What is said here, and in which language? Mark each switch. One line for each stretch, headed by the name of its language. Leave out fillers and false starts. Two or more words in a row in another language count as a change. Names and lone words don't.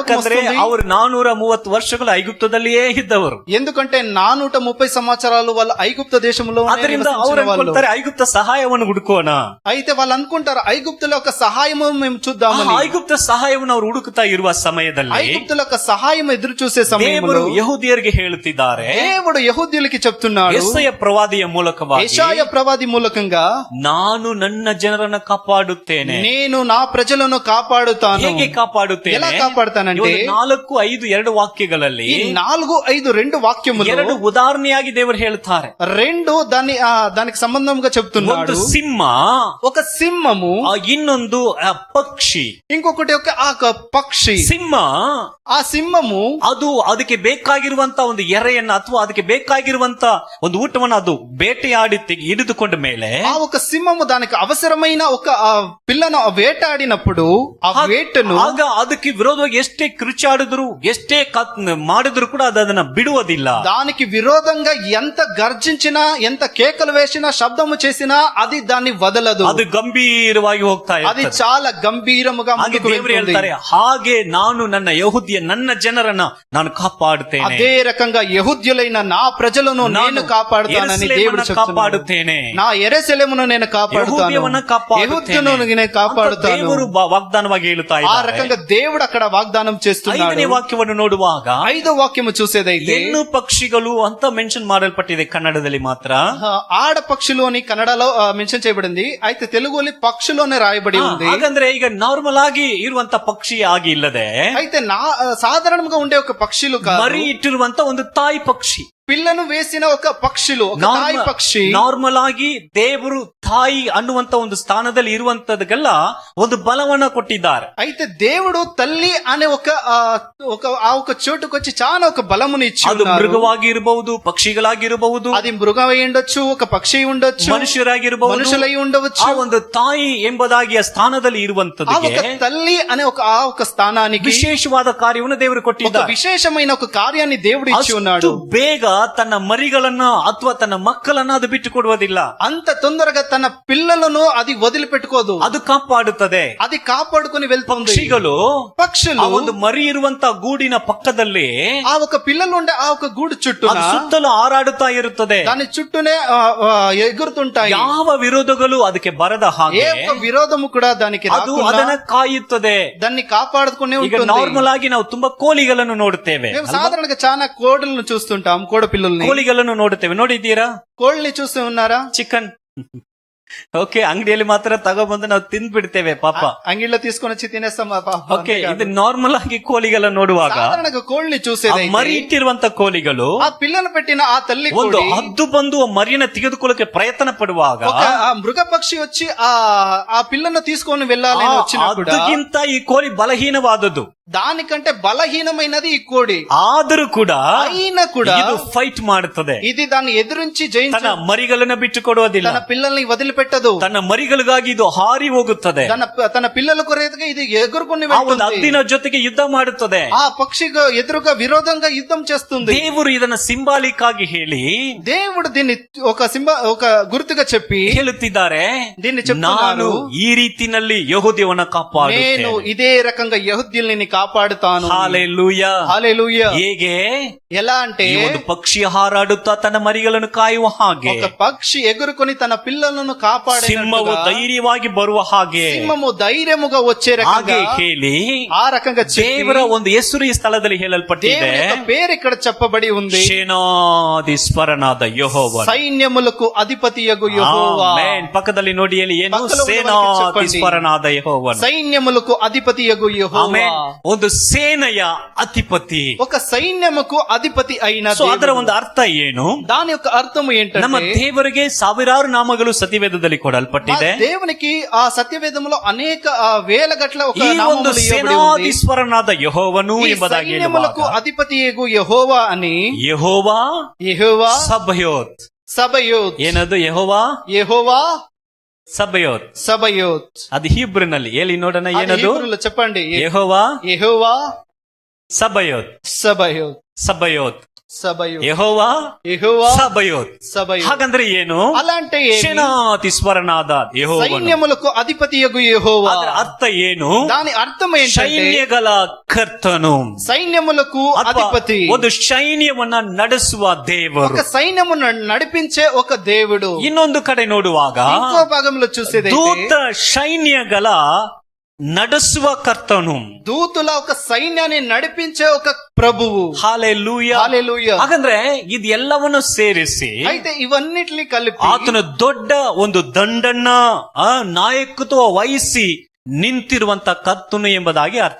Kannada: ಯಾಕಂದ್ರೆ
Telugu: వస్తుంది?
Kannada: ಅವರು 430 ವರ್ಷಗಳು ಐಗುಪ್ತದಲ್ಲಿಯೇ ಇದ್ದವರು.
Telugu: ఎందుకంటే 430 సంవత్సరాలు వాళ్ళు ఐగుప్త దేశంలో
Kannada: ಅದರಿಂದ ಅವ್ರು ಅನ್ಕೊಳ್ತಾರೆ ಐಗುಪ್ತ ಸಹಾಯವನ್ನು ಹುಡುಕೋಣ.
Telugu: అయితే వాళ్ళు అనుకుంటారు ఐగుప్తుల యొక్క సహాయము మేము చూద్దామని.
Kannada: ಐಗುಪ್ತ ಸಹಾಯವನ್ನು ಅವ್ರು ಹುಡುಕುತ್ತಾ ಇರುವ ಸಮಯದಲ್ಲಿ
Telugu: ఐగుప్తుల యొక్క సహాయం ఎదురు చూసే సమయంలో
Kannada: ದೇವರು ಯೆಹೂದ್ಯರಿಗೆ ಹೇಳುತ್ತಿದ್ದಾರೆ,
Telugu: దేవుడు యెహూదీయులకి చెప్తున్నాడు
Kannada: ಯೆಶಾಯ ಪ್ರವಾದಿಯ ಮೂಲಕವಾಗಿ,
Telugu: యెషయా ప్రవాది మూలకంగా
Kannada: ನಾನು ನನ್ನ ಜನರನ್ನು ಕಾಪಾಡುತ್ತೇನೆ.
Telugu: నేను నా ప్రజలను కాపాడుతాను.
Kannada: ಹೇಗೆ ಕಾಪಾಡುತ್ತೇನೆ?
Telugu: ఎలా కాపాడుతానంటే
Kannada: 4-5-2 ವಾಕ್ಯಗಳಲ್ಲಿ
Telugu: ఈ 4-5 వాక్యములు
Kannada: 2 ಉದಾಹರಣೆಯಾಗಿ ದೇವರು ಹೇಳ್ತಾರೆ.
Telugu: 2 దానికి సంబంధంగా
Kannada: ಒಂದು
Telugu: చెప్తున్నాడు.
Kannada: ಸಿಂಹ,
Telugu: ఒక సింహము,
Kannada: ಇನ್ನೊಂದು ಪಕ್ಷಿ.
Telugu: ఇంకొకటి ఒక పక్షి.
Kannada: ಸಿಂಹ
Telugu: ఆ సింహము
Kannada: ಅದು ಅದಕ್ಕೆ ಬೇಕಾಗಿರುವಂತ ಒಂದು ಎರೆಯನ್ನ ಅಥವಾ ಅದಕ್ಕೆ ಬೇಕಾಗಿರುವಂತ ಒಂದು ಊಟವನ್ನು ಅದು ಬೇಟೆಯಾಡಿ ಹಿಡಿದುಕೊಂಡ ಮೇಲೆ
Telugu: ఆ ఒక సింహము దానికి అవసరమైన ఒక పిల్లను వేటాడినప్పుడు ఆ వేటను
Kannada: ಆಗ ಅದಕ್ಕೆ ವಿರೋಧವಾಗಿ ಎಷ್ಟೇ ಕಿರುಚಾಡಿದ್ರು ಎಷ್ಟೇ ಮಾಡಿದ್ರು ಕೂಡ ಅದನ್ನ ಬಿಡುವುದಿಲ್ಲ.
Telugu: దానికి విరోధంగా ఎంత గర్జించినా ఎంత కేకలు వేసినా శబ్దము చేసినా అది దాన్ని వదలదు.
Kannada: ಅದು ಗಂಭೀರವಾಗಿ ಹೋಗ್ತಾ
Telugu: అది
Kannada: ಇರ್ತದೆ.
Telugu: చాలా గంభీరముగా
Kannada: ಹಾಗೆ
Telugu: ముందుకు
Kannada: ದೇವರು
Telugu: వెళ్తుంది.
Kannada: ಹೇಳ್ತಾರೆ, ಹಾಗೆ ನಾನು ನನ್ನ ಯೆಹೂದ್ಯ ನನ್ನ ಜನರನ್ನ ನಾನು ಕಾಪಾಡುತ್ತೇನೆ,
Telugu: అదే రకంగా యెహూద్యులైన నా ప్రజలను నేను కాపాడుతానని దేవుడు చెప్తున్నాడు.
Kannada: ಕಾಪಾಡುತ್ತೇನೆ,
Telugu: నా యెరూషలేమును నేను కాపాడుతాను,
Kannada: ಯೆಹೂದ್ಯವನ್ನ ಕಾಪಾಡುತ್ತೇನೆ.
Telugu: యెహూద్యును నేను కాపాడుతాను.
Kannada: ದೇವರು ವಾಗ್ದಾನವಾಗಿ ಹೇಳುತ್ತಾ
Telugu: ఆ
Kannada: ಇದ್ದಾರೆ.
Telugu: రకంగా దేవుడు అక్కడ వాగ్దానం చేస్తున్నాడు.
Kannada: 5ನೇ ವಾಕ್ಯವನ್ನು ನೋಡುವಾಗ
Telugu: 5వ వాక్యము చూసేదైతే
Kannada: ಹೆಣ್ಣು ಪಕ್ಷಿಗಳು ಅಂತ ಮೆನ್ಷನ್ ಮಾಡಲ್ಪಟ್ಟಿದೆ కన్నಡದಲ್ಲಿ ಮಾತ್ರ.
Telugu: ఆడ పక్షులు అని కన్నడలో మెన్షన్ చేయబడింది, అయితే తెలుగులో పక్షులోనే రాయబడి ఉంది.
Kannada: ಹಾಗಂದ್ರೆ ಈಗ ನಾರ್ಮಲ್ ಆಗಿ ಇರುವಂತ ಪಕ್ಷಿ ಆಗಿ ಇಲ್ಲದೆ
Telugu: అయితే సాధారణంగా ఉండే ఒక పక్షులు కాదు,
Kannada: ಮರಿ ಇಟ್ಟಿರುವಂತ ಒಂದು ತಾಯಿ ಪಕ್ಷಿ,
Telugu: పిల్లను వేసిన ఒక పక్షులు, ఒక తాయి పక్షి.
Kannada: ನಾರ್ಮಲ್ ಆಗಿ ದೇವರು ತಾಯಿ ಅನ್ನುವಂತ ಒಂದು ಸ್ಥಾನದಲ್ಲಿ ಇರುವಂತದಕ್ಕೆಲ್ಲ ಒಂದು ಬಲವನ್ನ ಕೊಟ್ಟಿದ್ದಾರೆ.
Telugu: అయితే దేవుడు తల్లి అనే ఒక చోటుకు వచ్చి చాలా ఒక బలముని ఇచ్చి
Kannada: ಅದು
Telugu: ఉన్నారు.
Kannada: ಮೃಗವಾಗಿ ಇರಬಹುದು, ಪಕ್ಷಿಗಳಾಗಿರಬಹುದು,
Telugu: అది మృగం అయి ఉండొచ్చు, ఒక పక్షి ఉండొచ్చు,
Kannada: ಮನುಷ್ಯರಾಗಿರಬಹುದು,
Telugu: మనుషులై ఉండవచ్చు.
Kannada: ಆ ಒಂದು ತಾಯಿ ಎಂಬುದಾಗಿ ಆ ಸ್ಥಾನದಲ್ಲಿ
Telugu: ఆ ఒక
Kannada: ಇರುವಂತದಕ್ಕೆ
Telugu: తల్లి అనే ఒక స్థానానికి
Kannada: ವಿಶೇಷವಾದ ಕಾರ್ಯವನ್ನು ದೇವರು
Telugu: ఒక
Kannada: ಕೊಟ್ಟಿದ್ದಾರೆ.
Telugu: విశేషమైన ఒక కార్యాన్ని దేవుడు ఇచ్చి ఉన్నాడు.
Kannada: ಅಷ್ಟು ಬೇಗ ತನ್ನ ಮರಿಗಳನ್ನ ಅಥವಾ ತನ್ನ ಮಕ್ಕಳನ್ನ ಅದು ಬಿಟ್ಟು ಕೊಡುವುದಿಲ್ಲ.
Telugu: అంత తొందరగా తన పిల్లలను అది వదిలిపెట్టుకోదు,
Kannada: ಅದು ಕಾಪಾಡುತ್ತದೆ.
Telugu: అది కాపాడుకొని వెళ్తుంది.
Kannada: ಪಕ್ಷಿಗಳು
Telugu: పక్షులు
Kannada: ಆ ಒಂದು ಮರಿ ಇರುವಂತ ಗೂಡಿನ ಪಕ್ಕದಲ್ಲಿ
Telugu: ఆ ఒక పిల్లలు ఉండే ఆ ఒక గూడు చుట్టూ
Kannada: ಅದು ಸುತ್ತಲೂ ಹಾರಾಡುತ್ತಾ ಇರುತ್ತದೆ.
Telugu: దాని చుట్టూనే ఎగురుతుంటాయి.
Kannada: ಯಾವ ವಿರೋಧಗಳು ಅದಕ್ಕೆ ಬರದ ಹಾಗೆ
Telugu: ఏ ఒక్క విరోధము కూడా దానికి
Kannada: ಅದು
Telugu: రాకుండా
Kannada: ಅದನ್ನ ಕಾಯುತ್ತದೆ.
Telugu: దాన్ని కాపాడుకునే
Kannada: ಈಗ
Telugu: ఉంటుంది.
Kannada: ನಾರ್ಮಲ್ ಆಗಿ ನಾವು ತುಂಬಾ ಕೋಳಿಗಳನ್ನು ನೋಡುತ್ತೇವೆ,
Telugu: మేము సాధారణంగా చాలా కోడలను చూస్తుంటాం, కోడ పిల్లల్ని,
Kannada: ಕೋಳಿಗಳನ್ನು ನೋಡುತ್ತೇವೆ. ನೋಡಿದ್ದೀರಾ?
Telugu: కోళ్ళని చూస్తూ ఉన్నారా?
English: chicken okay,
Kannada: ಅಂಗಡಿಯಲ್ಲಿ ಮಾತ್ರ ತಗೊಬಂದು ನಾವು ತಿಂದ್ಬಿಡ್ತೇವೆ ಪಾಪ.
Telugu: అంగిళ్ళలో తీసుకొని వచ్చి తినేస్తాం.
Kannada: ಓಕೆ, ಇದು ನಾರ್ಮಲ್ ಆಗಿ ಕೋಳಿಗಳನ್ನ ನೋಡುವಾಗ
Telugu: సాధారణంగా కోళ్ళని
Kannada: ಆ
Telugu: చూసేది
Kannada: ಮರಿ ಇಟ್ಟಿರುವಂತ ಕೋಳಿಗಳು
Telugu: ఆ పిల్లలు పెట్టిన ఆ తల్లి
Kannada: ಒಂದು
Telugu: కోడి
Kannada: ಹದ್ದು ಬಂದು ಆ ಮರಿಯನ್ನ ತೆಗೆದುಕೊಳ್ಳಕ್ಕೆ ಪ್ರಯತ್ನ ಪಡುವಾಗ
Telugu: ఒక మృగ పక్షి వచ్చి ఆ పిల్లను తీసుకొని వెళ్ళాలి అని వచ్చినప్పుడు
Kannada: ಅದಕ್ಕಿಂತ ಈ ಕೋಳಿ ಬಲಹೀನವಾದದ್ದು,
Telugu: దానికంటే బలహీనమైనది ఈ కోడి.
Kannada: ಆದರೂ ಕೂಡ
Telugu: అయినా కూడా
Kannada: ಇದು ಫೈಟ್ ಮಾಡುತ್ತದೆ.
Telugu: ఇది దాన్ని ఎదురించి
Kannada: ತನ್ನ
Telugu: జయించు,
Kannada: ಮರಿಗಳನ್ನ ಬಿಟ್ಟು ಕೊಡುವುದಿಲ್ಲ.
Telugu: తన పిల్లల్ని వదిలిపెట్టదు.
Kannada: ತನ್ನ ಮರಿಗಳಿಗಾಗಿ ಇದು ಹಾರಿ ಹೋಗುತ್ತದೆ.
Telugu: తన పిల్లల కొరకు ఇది ఎగురుకుని
Kannada: ಆ ಒಂದು
Telugu: వెళ్తుంది.
Kannada: ಹದ್ದಿನ ಜೊತೆಗೆ ಯುದ್ಧ ಮಾಡುತ್ತದೆ.
Telugu: ఆ పక్షిగా ఎదురుగా విరోధంగా యుద్ధం చేస్తుంది.
Kannada: ದೇವರು ಇದನ್ನ ಸಿಂಬಾಲಿಕ್ ಆಗಿ ಹೇಳಿ
Telugu: దేవుడు దీన్ని ఒక గుర్తుగా చెప్పి
Kannada: ಹೇಳುತ್ತಿದ್ದಾರೆ,
Telugu: దీన్ని చెప్తున్నారు,
Kannada: ನಾನು ಈ ರೀತಿನಲ್ಲಿ ಯೆಹೂದ್ಯವನ್ನ
Telugu: నేను
Kannada: ಕಾಪಾಡುತ್ತೇನೆ.
Telugu: ఇదే రకంగా యెహూద్యుల్ని కాపాడుతాను. హల్లెలూయా. హల్లెలూయా.
Kannada: ಹೇಗೆ?
Telugu: ఎలా అంటే
Kannada: ಈ ಒಂದು ಪಕ್ಷಿ ಹಾರಾಡುತ್ತಾ ತನ್ನ ಮರಿಗಳನ್ನು ಕಾಯುವ ಹಾಗೆ,
Telugu: ఒక పక్షి ఎగురుకొని తన పిల్లలను కాపాడే
Kannada: ಸಿಂಹವು ಧೈರ್ಯವಾಗಿ ಬರುವ ಹಾಗೆ,
Telugu: సింహము ధైర్యముగా వచ్చే
Kannada: ಹಾಗೆ
Telugu: రకంగా
Kannada: ಹೇಳಿ
Telugu: ఆ రకంగా
Kannada: ದೇವರ ಒಂದು ಹೆಸರು ಈ ಸ್ಥಳದಲ್ಲಿ ಹೇಳಲ್ಪಟ್ಟಿದೆ.
Telugu: దేవుని యొక్క పేరు ఇక్కడ చెప్పబడి ఉంది,
Kannada: ಸೇನಾಧೀಶ್ವರನಾದ ಯೆಹೋವನು.
Telugu: సైన్యములకు అధిపతియగు యెహోవా.
Kannada: ಆಮೆನ್. ಪಕ್ಕದಲ್ಲಿ ನೋಡಿ ಅಲ್ಲಿ ಏನು? ಪಕ್ಕದಲ್ಲಿ ಸೇನಾಧೀಶ್ವರನಾದ ಯೆಹೋವನು.
Telugu: సైన్యములకు అధిపతియగు యెహోవా.
Kannada: ಆಮೆನ್. ಒಂದು ಸೇನೆಯ ಅಧಿಪತಿ.
Telugu: ఒక సైన్యముకు అధిపతి అయిన
Kannada: ಸೊ ಅದರ
Telugu: దేవుడు.
Kannada: ಒಂದು ಅರ್ಥ ಏನು?
Telugu: దాని యొక్క అర్థము
Kannada: ನಮ್ಮ
Telugu: ఏంటంటే
Kannada: ದೇವರಿಗೆ ಸಾವಿರಾರು ನಾಮಗಳು ಸತಿವೇದದಲ್ಲಿ ಕೊಡಲ್ಪಟ್ಟಿದೆ.
Telugu: ఆ దేవునికి ఆ సత్యవేదములో అనేక వేల గట్ల ఒక
Kannada: ಈ ಒಂದು
Telugu: నామములు ఇవ్వబడి ఉంది.
Kannada: ಸೇನಾಧೀಶ್ವರನಾದ ಯೆಹೋವನು
Telugu: ఈ
Kannada: ಎಂಬುದಾಗಿ
Telugu: సైన్యములకు
Kannada: ಹೇಳುವಾಗ
Telugu: అధిపతియగు యెహోవా అని
Kannada: ಯೆಹೋವಾ
Telugu: యెహోవా
Kannada: ಸಬಯೋತ್.
Telugu: సబయోత్.
Kannada: ಏನದು? ಯೆಹೋವಾ
Telugu: యెహోవా
Kannada: ಸಬಯೋತ್.
Telugu: సబయోత్.
Kannada: ಅದು ಹೀಬ್ರಿನಲ್ಲಿ ಹೇಳಿ ನೋಡೋಣ,
Telugu: అది
Kannada: ಏನದು?
Telugu: హీబ్రూలో చెప్పండి.
Kannada: ಯೆಹೋವಾ
Telugu: యెహోవా
Kannada: ಸಬಯೋತ್.
Telugu: సబయోత్.
Kannada: ಸಬಯೋತ್.
Telugu: సబయోత్.
Kannada: ಯೆಹೋವಾ
Telugu: యెహోవా
Kannada: ಸಬಯೋತ್.
Telugu: సబయోత్.
Kannada: ಹಾಗಂದ್ರೆ ಏನು?
Telugu: అలా అంటే ఏమి?
Kannada: ಸೇನಾಧೀಶ್ವರನಾದ ಯೆಹೋವನು.
Telugu: సైన్యములకు అధిపతియగు యెహోవా.
Kannada: ಅದರ ಅರ್ಥ ಏನು?
Telugu: దాని అర్థం ఏంటంటే
Kannada: ಸೈನ್ಯಗಳ ಕರ್ತನು,
Telugu: సైన్యములకు
Kannada: ಅಥವಾ
Telugu: అధిపతి,
Kannada: ಒಂದು ಸೈನ್ಯವನ್ನ ನಡೆಸುವ ದೇವರು.
Telugu: ఒక సైన్యమును నడిపించే ఒక దేవుడు.
Kannada: ಇನ್ನೊಂದು ಕಡೆ ನೋಡುವಾಗ
Telugu: ఇంకో భాగంలో చూసేదైతే
Kannada: ದೂತ ಸೈನ್ಯಗಳ ನಡೆಸುವ ಕರ್ತನು.
Telugu: దూతుల ఒక సైన్యాన్ని నడిపించే ఒక ప్రభువు.
Kannada: ಹಾಲೆಲೂಯಾ.
Telugu: హల్లెలూయా.
Kannada: ಹಾಗಂದ್ರೆ ಇದೆಲ್ಲವನ್ನು ಸೇರಿಸಿ
Telugu: అయితే ఇవన్నిటిని కలిపి
Kannada: ಆತನ ದೊಡ್ಡ ಒಂದು ದಂಡನ್ನ ನಾಯಕತ್ವ ವಹಿಸಿ ನಿಂತಿರುವಂತ ಕರ್ತನು ಎಂಬುದಾಗಿ ಅರ್ಥ.